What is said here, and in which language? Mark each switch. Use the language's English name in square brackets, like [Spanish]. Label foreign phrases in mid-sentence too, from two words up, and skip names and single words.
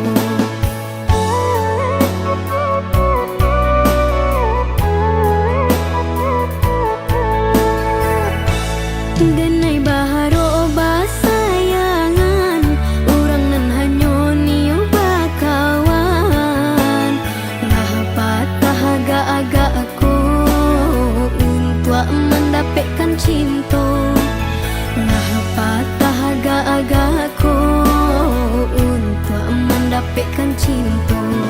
[Minangkabau] Denai baharo basayangan, urang nan hanyo niyo bakawan. [Indonesian] Nah patah agak-agak aku untuk mendapatkan cinta. Nah patah agak-agak aku untuk mendapatkan cinta.